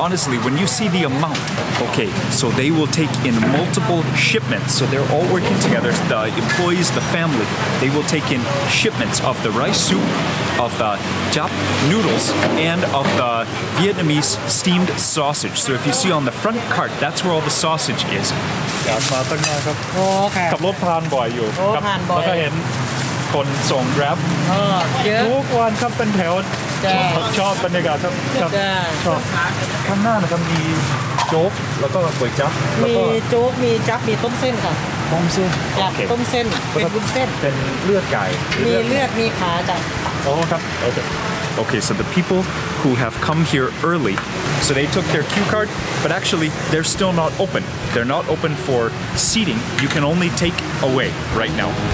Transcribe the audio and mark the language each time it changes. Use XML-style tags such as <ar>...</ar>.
<en>Honestly, when you see the amount. Okay, so they will take in multiple shipments. So they're all working together, the employees, the family. They will take in shipments of the rice soup, of the Jubb noodles, and of the Vietnamese steamed sausage. So if you see on the front cart, that's where all the sausage is.</en> <th>มาตั้งนานครับขับรถผ่านบ่อยอยู่ครับแล้วก็เห็นคนส่ง Grab ทุกวันครับเป็นแถวชอบบรรยากาศครับชอบข้างหน้านะครับมีโจ๊กแล้วก็ก๋วยจั๊บมีโจ๊กมีจั๊บมีต้มเส้นค่ะต้มเส้นต้มเส้นเป็นวุ้นเส้นเป็นเลือดไก่มีเลือดมีขาจ้ะโอ้ครับโอเค</th> <en>Okay, so the people who have come here early, so they took their cue card, but actually they're still not open. They're not open for seating. You can only take away right now.</en>